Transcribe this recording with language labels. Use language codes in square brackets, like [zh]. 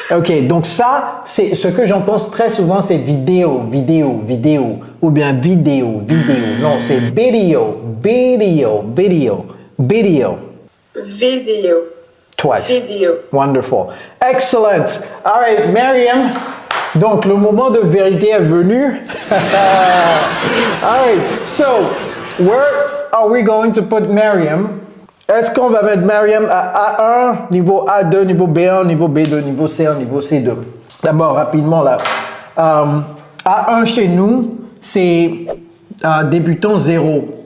[fr] Ok, donc ça, c'est ce que j'entends très souvent, c'est vidéo, vidéo, vidéo, ou bien vidéo, vidéo. Non, c'est video, video, video, video. [en] Video. Twice. Video. Wonderful. Excellent. All right, Mariam. [fr] Donc, le moment de vérité est venu. [en] All right, so, where are we going to put Mariam? [fr] Est-ce qu'on va mettre Mariam à A1, niveau A2, niveau B1, niveau B2, niveau C1, niveau C2? D'abord, rapidement là. A1 chez nous, c'est débutant 0.